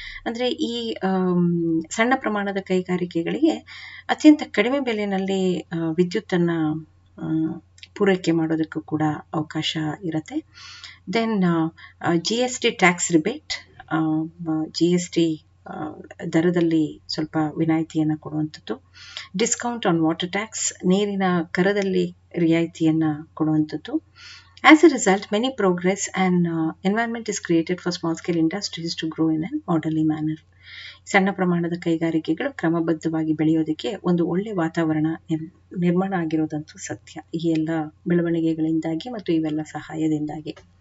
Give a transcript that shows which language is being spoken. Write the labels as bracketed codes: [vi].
[kn] ಅಂದರೆ ಈ ಸಣ್ಣ ಪ್ರಮಾಣದ ಕೈಗಾರಿಕೆಗಳಿಗೆ ಅತ್ಯಂತ ಕಡಿಮೆ ಬೆಲೆಯಲ್ಲಿ ವಿದ್ಯುತ್ತನ್ನು ಪೂರೈಕೆ ಮಾಡೋದಕ್ಕೂ ಕೂಡ ಅವಕಾಶ ಇರುತ್ತೆ. [en] then GST tax rebate, [kn] GST ದರದಲ್ಲಿ ಸ್ವಲ್ಪ ವಿನಾಯಿತಿಯನ್ನು ಕೊಡುವಂಥದ್ದು. [en] discount on water tax, [kn] ನೀರಿನ ಕರದಲ್ಲಿ ರಿಯಾಯಿತಿಯನ್ನು ಕೊಡುವಂಥದ್ದು. [en] As a result, many progress and environment is created for small scale industries to grow in an orderly manner. [kn] ಸಣ್ಣ ಪ್ರಮಾಣದ ಕೈಗಾರಿಕೆಗಳು ಕ್ರಮಬದ್ಧವಾಗಿ ಬೆಳೆಯೋದಕ್ಕೆ ಒಂದು ಒಳ್ಳೆ ವಾತಾವರಣ ನಿರ್ಮಾಣ ಆಗಿರೋದಂತೂ ಸತ್ಯ, ಈ ಎಲ್ಲ ಬೆಳವಣಿಗೆಗಳಿಂದಾಗಿ ಮತ್ತು ಇವೆಲ್ಲ ಸಹಾಯದಿಂದಾಗಿ.